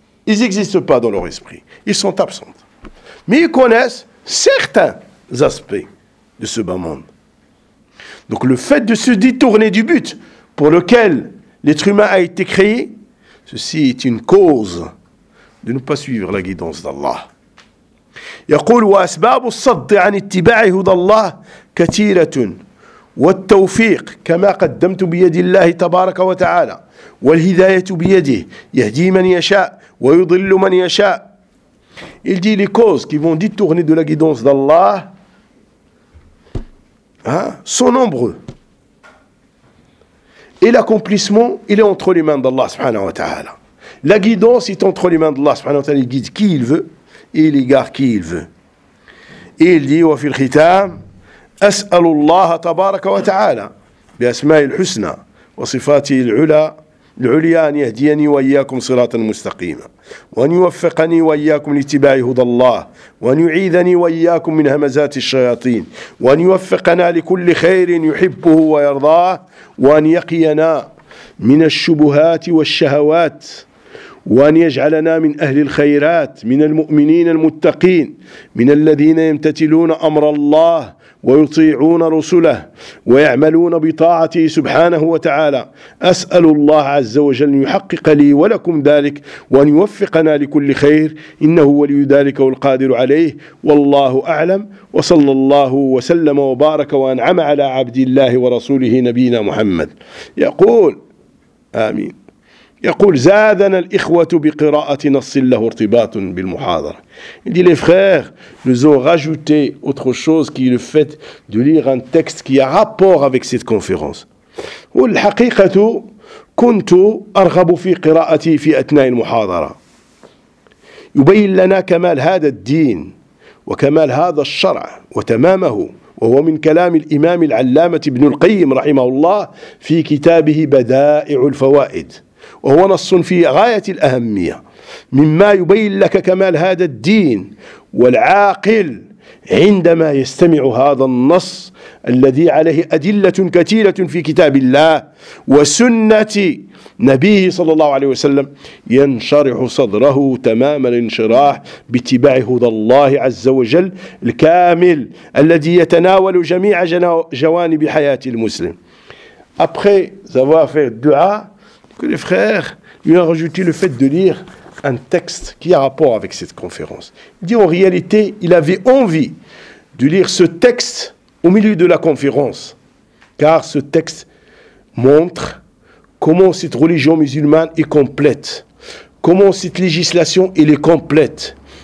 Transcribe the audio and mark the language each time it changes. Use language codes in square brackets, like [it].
[fr] Ils n'existent pas dans leur esprit. Ils sont absentes. Mais ils connaissent certains aspects de ce bas monde. Donc le fait de se détourner du but pour lequel l'être humain a été créé, ceci est une cause de ne pas suivre la guidance d'Allah. [ar] يقول واسباب الصد عن اتباع هدى الله كثيرة والتوفيق كما قدمت بيد الله تبارك وتعالى والهداية بيده يهدي من يشاء ويضل من يشاء. [fr] Il dit les causes qui vont détourner de la guidance d'Allah sont nombreux. Et l'accomplissement, il est entre les mains d'Allah subhanahu wa ta'ala. La guidance est entre les mains d'Allah subhanahu wa ta'ala. Il guide qui il veut et il égare qui il veut. Et il dit, [ar] وفي الختام, أسأل الله تبارك وتعالى بأسماء الحسنى وصفاته العلى العليا أن يهديني وإياكم صراطا مستقيما وأن يوفقني وإياكم لاتباع هدى الله وأن يعيذني وإياكم من همزات الشياطين وأن يوفقنا لكل خير يحبه ويرضاه وأن يقينا من الشبهات والشهوات وأن يجعلنا من أهل الخيرات من المؤمنين المتقين من الذين يمتثلون أمر الله ويطيعون رسله ويعملون بطاعته سبحانه وتعالى. أسأل الله عز وجل أن يحقق لي ولكم ذلك وأن يوفقنا لكل خير إنه ولي ذلك والقادر عليه والله أعلم. وصلى الله وسلم وبارك وأنعم على عبد الله ورسوله نبينا محمد. يقول آمين. يقول زادنا الإخوة بقراءة نص له ارتباط بالمحاضرة. [fr] Il dit, les frères nous ont rajouté autre chose qui est le fait de lire un texte qui a rapport avec cette conférence. [ar] والحقيقة كنت أرغب في قراءتي في أثناء المحاضرة. يبين لنا كمال هذا الدين وكمال هذا الشرع وتمامه. وهو من كلام الإمام العلامة ابن القيم رحمه الله في كتابه بدائع الفوائد. وهو نص في غاية الأهمية مما يبين لك كمال هذا الدين. والعاقل عندما يستمع هذا النص الذي عليه أدلة كثيرة في كتاب الله وسنة نبيه صلى الله عليه وسلم ينشرح صدره تمام الانشراح باتباع هدى الله عز وجل الكامل الذي يتناول جميع جوانب حياة المسلم. [fr] Après avoir fait dua, que les frères lui ont rajouté le fait de lire un texte qui a rapport avec cette conférence. Il dit, en réalité, il avait envie de lire ce texte au milieu de la conférence, car ce texte montre comment cette religion musulmane est complète, comment cette législation elle est complète.